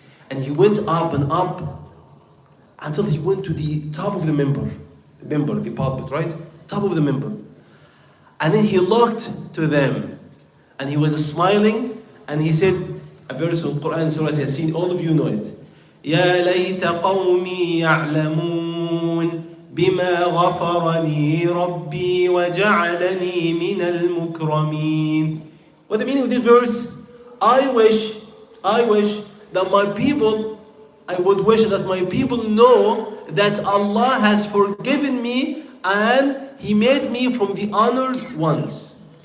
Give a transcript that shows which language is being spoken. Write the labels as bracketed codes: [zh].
[en] And he went up and up until he went to the top of the minbar. The pulpit, right? Top of the minbar. And then he looked to them. And he was smiling. And he said, a verse of Quran, Surah Yasin, all of you know it. [ar] يا ليت قومي يعلمون بما غفر لي ربي وجعلني من المكرمين. [en] What the meaning of this verse? I wish that my people, I would wish that my people know that Allah has forgiven me and He made me from the honored ones.